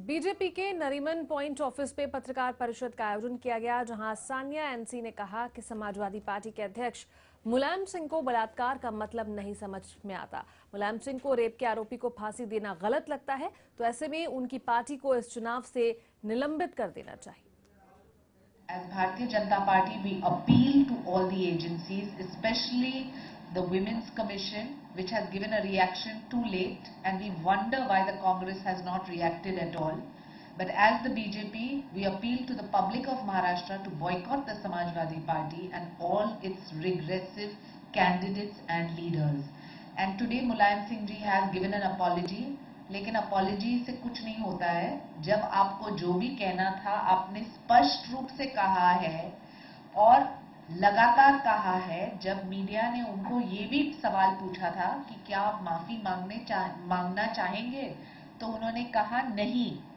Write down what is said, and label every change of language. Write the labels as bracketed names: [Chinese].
[Hindi] BJP के Nariman point office पे पत्रकार परिषद का आयोजन किया गया, जहां सानिया एनसी ने कहा कि समाजवादी पार्टी के अध्यक्ष मुलायम सिंह को बलात्कार का मतलब नहीं समझ में आता। मुलायम सिंह को रेप के आरोपी को फांसी देना गलत लगता है, तो ऐसे में उनकी पार्टी को इस चुनाव से निलंबित कर देना चाहिए। [English] As Bharatiya Janata Party, we appeal to all the agencies, especially the Women's Commission, which has given a reaction too late, and we wonder why the Congress has not reacted at all. But as the BJP, we appeal to the public of Maharashtra to boycott the Samajwadi Party and all its regressive candidates and leaders. And today Mulayam Singh ji has given an apology. [Hindi] लेकिन apology से कुछ नहीं होता है। जब आपको जो भी कहना था आपने स्पष्ट रूप से कहा है और लगातार कहा है। जब मीडिया ने उनको ये भी सवाल पूछा था कि क्या आप माफी मांगना चाहेंगे, तो उन्होंने कहा नहीं।